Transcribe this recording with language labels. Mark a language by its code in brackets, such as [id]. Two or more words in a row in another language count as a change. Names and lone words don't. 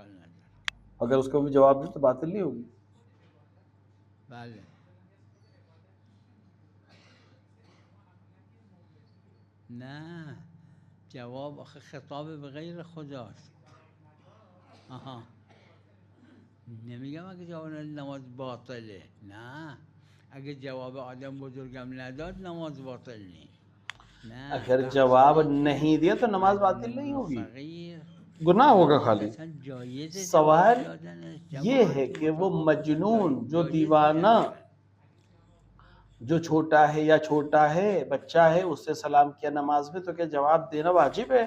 [ur] اگر اسکو بھی جواب دے تو باطل نہیں ہوگی. [fa] بله. نه جواب آخه خطاب به غیر خداست. آها نمیگم اگه جواب نماز باطله، نه اگه جواب آدم بزرگم نداد نماز باطل نیست. نه [ur] اگر جواب نہیں دیا تو نماز باطل نہیں ہوگی، گناہ ہوگا خالی. سوال یہ ہے کہ وہ مجنون جو دیوانہ جو چھوٹا ہے یا چھوٹا ہے بچہ ہے اس سے سلام کیا نماز میں، تو کیا جواب دینا واجب ہے?